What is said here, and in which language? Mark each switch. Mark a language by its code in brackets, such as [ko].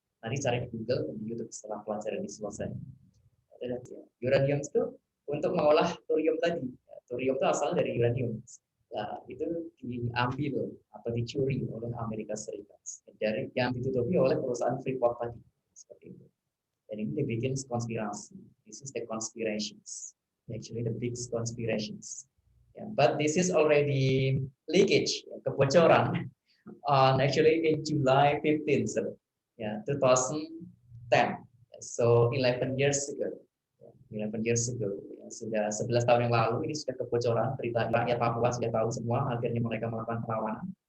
[id] Nanti cari di Google dan di YouTube setelah pelajaran ini selesai. Uranium itu untuk mengolah thorium tadi. Thorium itu asal dari uranium. Nah, itu diambil atau dicuri oleh Amerika Serikat dari yang ditutupi oleh perusahaan Freeport tadi. Seperti itu. Dan ini dibikin konspirasi. [en] This is the conspirations. Actually the big conspirations. But this is already leakage, [id] kebocoran, [en] on actually in July 15th, so, 2010. So 11 years ago. 11 years ago. [id] Sudah 11 tahun yang lalu ini sudah kebocoran, berita rakyat Papua sudah tahu semua, akhirnya mereka melakukan perlawanan.